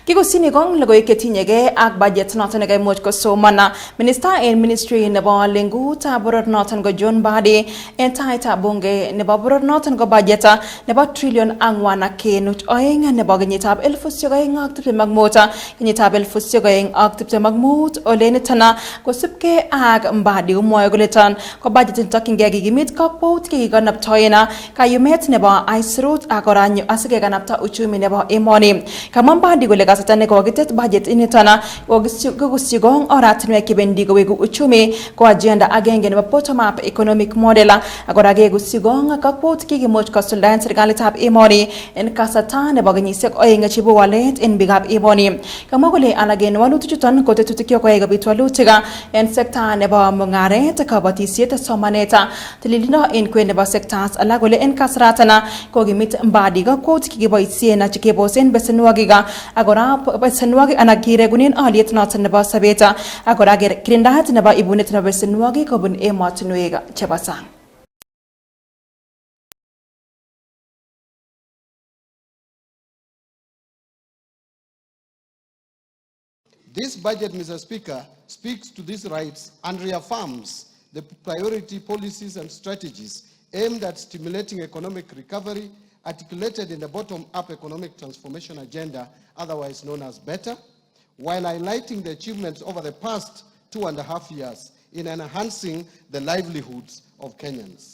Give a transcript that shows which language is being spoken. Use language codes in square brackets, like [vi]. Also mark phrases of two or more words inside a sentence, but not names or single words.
[kln] Kigusini gong lagoy ketinyege ak budget noton nagay much ko somana [en] Minister in Ministry [kln] nebo Lingu ta borot noton go John Mbadi entai ta bunge nebo borot noton go budget nebo trillion angwana kenuch oeng nebo kenyitab 2025 kenyitab 2025 olenitana kosipke ak Mbadi umwoe kole tan ko budget nitokyinge kikimit kakwout kikikanaptoena kayumet nebo aisurut ak oranyo asike kanapta uchumi nebo emoni kama Mbadi kole kasarta nekokitet budget initana kokusigong oratinwek kibendi kowegu uchumi ko agenda agenge nebo [en] bottom up economic model [kln] akora kekusigong kakwout kikimuch kosuldaen serikalitab emoni en kasarta nebo kenyisiek oeng chebo walet en bikab emoni kama kole alagen walutichuton ko tetutik yokoe kobit walutik en sekta nebo mungaret kabatisiet somanet tililindo en kwen nebo sectors alak kole en kasratana kokimit Mbadi kakwout kikiboisien na chikebosen besenwogik agora besenwogik anak kiregunen aliet noton nebo sabet agora kirindaet nebo ibunet nebo besenwogik kobun emotinwek chebo sang. [en] This budget, Mr. Speaker, speaks to these rights and reaffirms the priority policies and strategies aimed at stimulating economic recovery articulated in the bottom-up economic transformation agenda, otherwise known as BETTER, while highlighting the achievements over the past 2.5 years in enhancing the livelihoods of Kenyans.